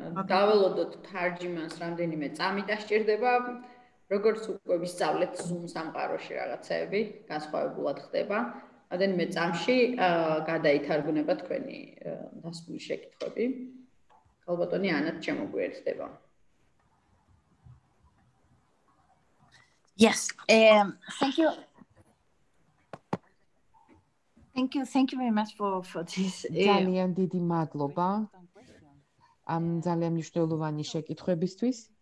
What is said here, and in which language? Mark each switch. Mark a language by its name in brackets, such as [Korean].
[Georgian] დაველოდოთ თარჯიმანს რამდენიმე წამი დასჭირდება. როგორც უკვე ვისწავლეთ Zoom სამყაროში რაღაცეები, განსხვავებულად ხდება. რამდენიმე წამში გადაითარგმნება თქვენი დასმული შეკითხვები. ქალბატონი ანათ შემოგვიერთდება. [English] Yes, thank you very much for this. [Georgian] ძალიან დიდი მადლობა ამ ძალიან მნიშვნელოვანი შეკითხვებისთვის.